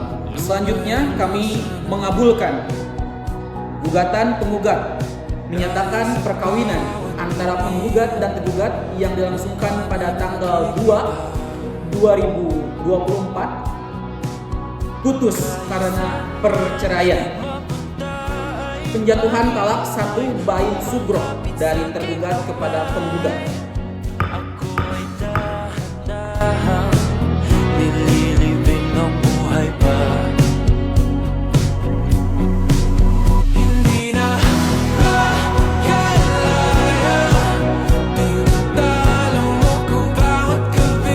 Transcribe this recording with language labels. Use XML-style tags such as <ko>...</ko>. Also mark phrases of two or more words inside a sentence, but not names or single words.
<id>Selanjutnya kami mengabulkan gugatan penggugat menyatakan perkawinan antara penggugat dan tergugat yang dilangsungkan pada tanggal 2/2024 putus karena perceraian. Penjatuhan talak 1</id> <ar>بائن صغرى</ar> <id>dari tergugat kepada penggugat.</id> <tl>Nililibing ang buhay pa. Hindi na makalaya, tinatalo mo ko bawat gabi.</tl>